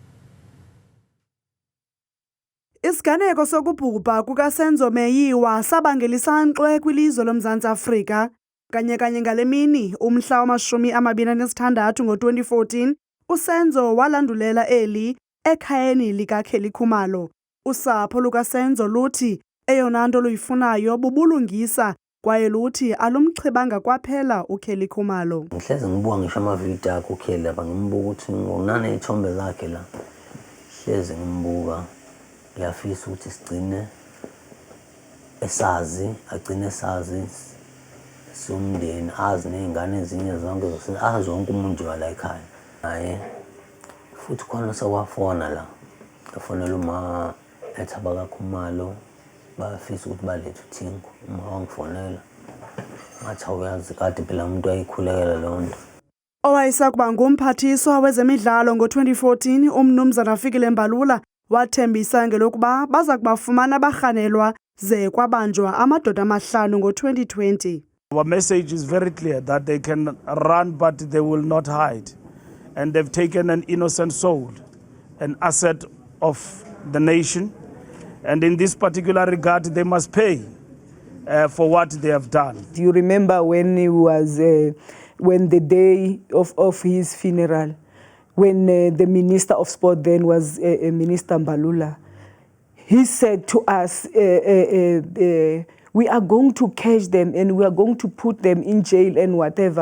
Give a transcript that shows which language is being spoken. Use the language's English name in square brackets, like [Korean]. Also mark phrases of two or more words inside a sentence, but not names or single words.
[Xhosa] Isiganeko sokubhubha kukaSenzo Meyiwa sabangela isankxwe kwilizwe loMzantsi Afrika kanye ngale mini umhla wama-26 ngo-2014 uSenzo walandulela eli ekhayeni likaKhumalo. Usapho lukaSenzo luthi eyona nto luyifunayo bubulungisa kwaye luthi alumchibanga kwaphela uKhumalo. [Zulu] Ngihleze ngibuka ngisho amavidiyo akhe uKheli lapha ngimbuka ukuthi ngonana izithombe zakhe la. Hleze ngimbuka ngiyafisa ukuthi sigcine agcine esazi somndeni azi nezingane ezinye zonke azi wonke umuntu la ekhaya. Naye futhi khona sewafona la. Afonela uma ethaba kaKhumalo bafisa ukuthi balethe uThinku uma wangifonela. Ngathi awuyazi kade phela umuntu wayikhulekela leyo nto. [Xhosa] Owayesakuba ngumphathiswa wezemidlalo ngo-2014 umnumzana Fikile Mbalula wathembisa ngelokuba baza kubafumana abarhanelwa ze kwabanjwa amadoda amahlanu ngo-2020. [English] Our message is very clear that they can run but they will not hide. And they've taken an innocent soul, an asset of the nation. And in this particular regard, they must pay for what they have done. Do you remember when he was, when the day of his funeral, when the Minister of Sport then was Minister Mbalula, he said to us, we are going to catch them and we are going to put them in jail and whatever.